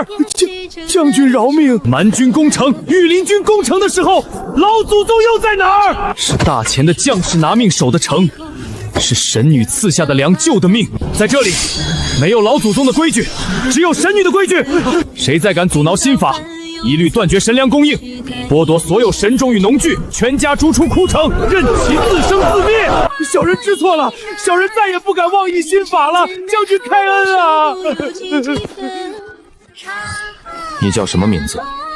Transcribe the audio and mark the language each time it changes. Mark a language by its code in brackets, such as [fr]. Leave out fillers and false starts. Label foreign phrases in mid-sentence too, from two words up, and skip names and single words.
[zh] 將軍饒命！蠻軍攻城、御林軍攻城的時候，老祖宗又在哪兒？是大前的将士拿命守的城，是神女賜下的糧救的命。在這裡，沒有老祖宗的規矩，只有神女的規矩。誰再敢阻撓新法，一律斷絕神糧供應，剝奪所有神種與農具，全家逐出枯城，任其自生自滅。小人知錯了，小人再也不敢妄議新法了。將軍開恩啊！你叫什麼名字？